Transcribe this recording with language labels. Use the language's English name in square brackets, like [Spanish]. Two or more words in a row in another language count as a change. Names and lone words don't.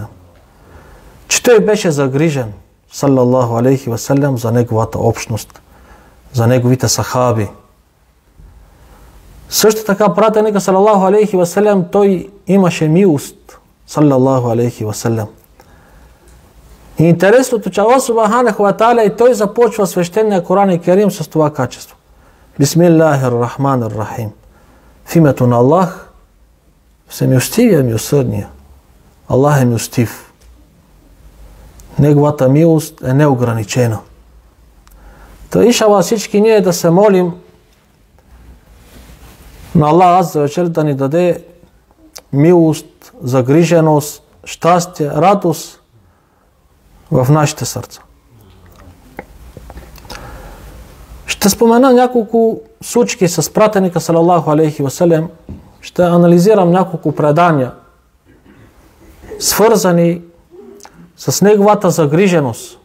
[Bulgarian] Че той беше загрижен, [Arabic] صلى الله عليه وسلم, [Bulgarian] за неговата общност, за неговите сахаби. Също така пратеника, [Arabic] صلى الله عليه وسلم, [Bulgarian] той имаше милост, [Arabic] صلى الله عليه وسلم. [Bulgarian] И интересното, че Аллах [Arabic] سبحانه وتعالى [Bulgarian] и той започва свещения Коран и Керим с това качество. [Arabic] بسم الله الرحمن الرحيم. [Bulgarian] В името на Аллах, всемилостивия, милосърдния. Аллах е милостив. Неговата милост е неограничена. Та иншаллах всички ние да се молим на Аллах [Arabic] عز وجل [Bulgarian] да ни даде милост, загриженост, щастие, радост в нашите сърца. Ще спомена няколко случки с пратеника, [Arabic] صلى الله عليه وسلم. [Bulgarian] Ще анализирам няколко предания, свързани с неговата загриженост.